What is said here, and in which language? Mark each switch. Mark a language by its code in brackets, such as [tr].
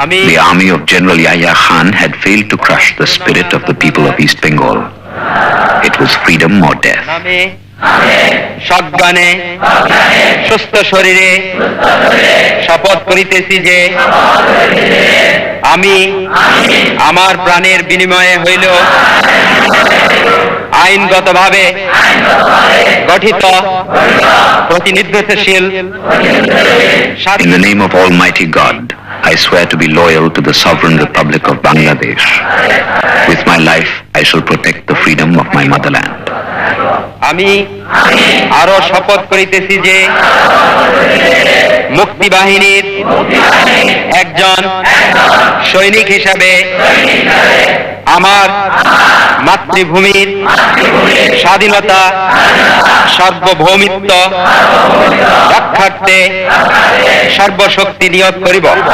[en] The army of General Yahya Khan had failed to crush the spirit of the people of East Bengal. It was freedom or death. [bn] সজ্ঞানে সুস্থ শরীরে শপথ করিতেছি যে আমি আমার প্রাণের বিনিময়ে হইল আইনগতভাবে গঠিত প্রতিনিধিত্বশীল। [en] In the name of Almighty God, I swear to be loyal to the sovereign Republic of Bangladesh. With my life, I shall protect the freedom of my motherland. [bn] আমি আরো শপথ করিতেছি যে মুক্তি বাহিনীর একজন সৈনিক হিসাবে আমার মাতৃভূমির স্বাধীনতা সার্বভৌমিত্ব রক্ষার্থে সর্বশক্তি নিয়োগ করিব।